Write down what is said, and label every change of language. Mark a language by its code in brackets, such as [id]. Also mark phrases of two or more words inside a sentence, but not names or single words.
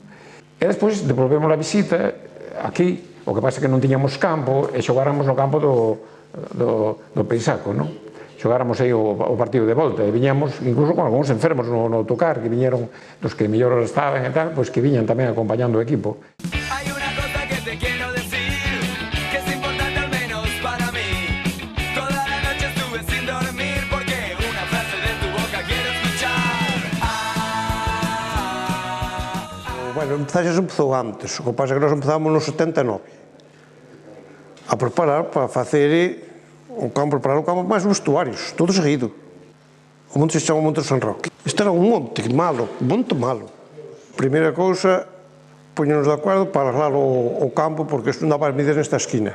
[gl] E despois devolvemos a visita aquí, o que pasa é que non tiñamos campo e xogáramos no campo do Peisaco, non? Xogáramos aí o partido de volta e viñamos incluso con algúns enfermos no autocar que viñeron dos que mellor estaban e tal, pois que viñan tamén acompañando o equipo. [es] Hay una cosa que te quiero decir, que es importante al menos para mí. Toda la noche estuve sin dormir porque una frase de tu boca quiero escuchar. Bueno, [gl] empezou antes, o que pasa é que nós empezamos no 79 a preparar para facer o campo máis vestuarios, todo seguido. O monte se chama Monte San Roque. Isto era un monte malo. Primeira cousa, poñenos de acordo para arreglar o campo, porque isto non daba as medidas nesta esquina.